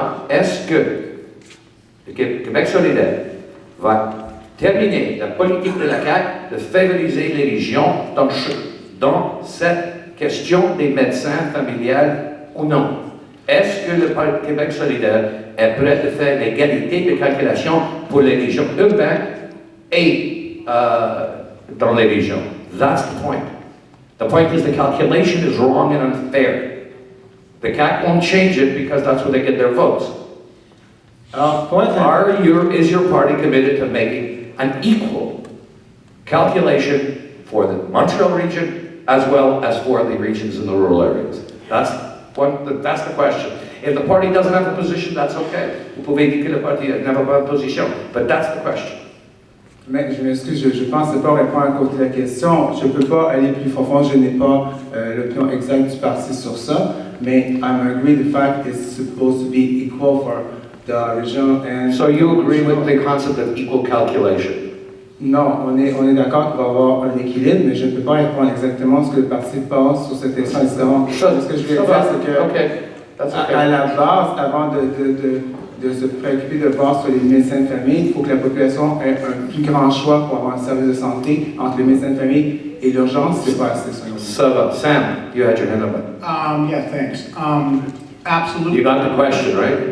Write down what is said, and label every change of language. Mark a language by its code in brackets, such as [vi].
[fr] Est-ce que le Québec solidaire va terminer la politique de la CAQ de favoriser les régions dans cette question des médecins familiales ou non? Est-ce que le Québec solidaire est prêt à faire l'égalité de calculation pour les régions urbaines et dans les régions? [en] That's the point. The point is the calculation is wrong and unfair. The CAC won't change it because that's where they get their votes. [fr] Alors, [en] Is your party committed to making an equal calculation for the Montreal region as well as for the regions in the rural areas? That's the question. If the party doesn't have a position, that's okay. [fr] Vous pouvez dire que le parti n'a pas de position, [en] but that's the question. [fr] Mais je m'excuse, je ne pensais pas répondre à côté de la question. Je ne peux pas aller plus profond, je n'ai pas l'opinion exacte du parti sur ça. [en] Mais I agree the fact it's supposed to be equal for the region and... So you agree with the concept of equal calculation? [fr] Non, on est d'accord qu'il va y avoir un équilibre, mais je ne peux pas répondre exactement ce que le parti pense sur cette question différente. Ce que je vais dire, c'est que à la base, avant de se préoccuper de voir sur les médecins de famille, il faut que la population ait un plus grand choix pour avoir un service de santé entre les médecins de famille et l'urgence, c'est pas assez. [en] So, Sam, you had your hand up. Yeah, thanks. Absolutely. You got the question, right?